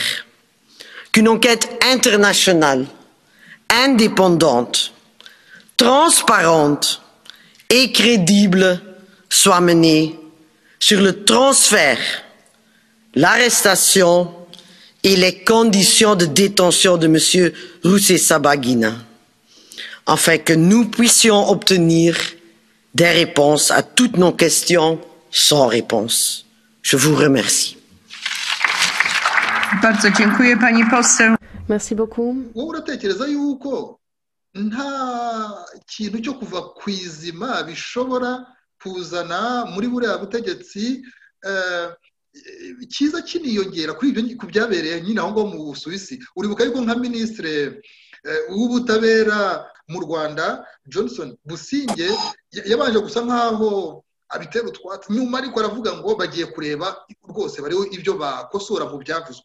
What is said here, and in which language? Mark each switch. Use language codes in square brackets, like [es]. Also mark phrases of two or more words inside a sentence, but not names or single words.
[fr] Qu'une enquête internationale, indépendante, transparente et crédible soit menée sur le transfert, l'arrestation et les conditions de détention de M. Rusesabagina, afin que nous puissions obtenir des réponses à toutes nos questions sans réponse. Je vous remercie. [pl] Bardzo dziękuję, pani poseł. [fr] Merci beaucoup. [rw] wowe uratekereza yuko nta kintu cyo kuva ku izima bishobora kuzana muri buriya butegetsi cyiza kiniyongera kuri ibyo ku byabereye nyine aho ngaho mu Busuwisi? Uribuka yuko nka minisitiri w'ubutabera mu Rwanda Johnson Businge yabanje gusa nkaho abitera utwatsi, nyuma ariko aravuga ngo bagiye kureba rwose bariho ibyo bakosora mu byavuzwe.